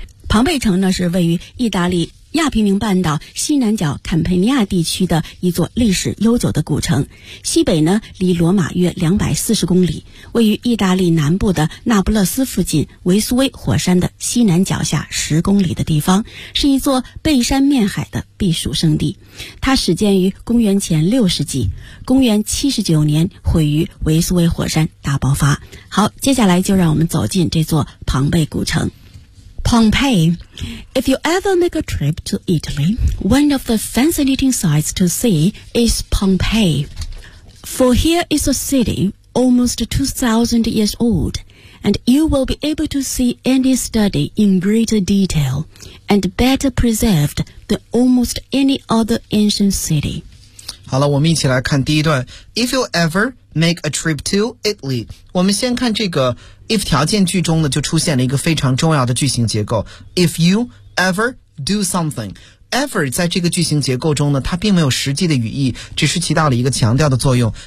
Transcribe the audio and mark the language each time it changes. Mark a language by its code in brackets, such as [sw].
[zh] 庞贝城呢是位于意大利亚平宁半岛西南角坎佩尼亚地区的一座历史悠久的古城，西北呢离罗马约240公里，位于意大利南部的那不勒斯附近维苏威火山的西南脚下10公里的地方，是一座背山面海的避暑胜地。它始建于公元前6世纪，公元79年毁于维苏威火山大爆发。好，接下来就让我们走进这座庞贝古城。 [en] Pompeii. If you ever make a trip to Italy, one of the fascinating sights to see is Pompeii. For here is a city almost 2,000 years old, and you will be able to see any study in greater detail and better preserved than almost any other ancient city. [zh] 好了，我们一起来看第一段。 [en] If you ever make a trip to Italy, [zh] 我们先看这个if 条件句中呢就出现了一个非常重要的句型结构。 [en] If you ever do something, [zh] ever 在这个句型结构中呢它并没有实际的语义，只是起到了一个强调的作用。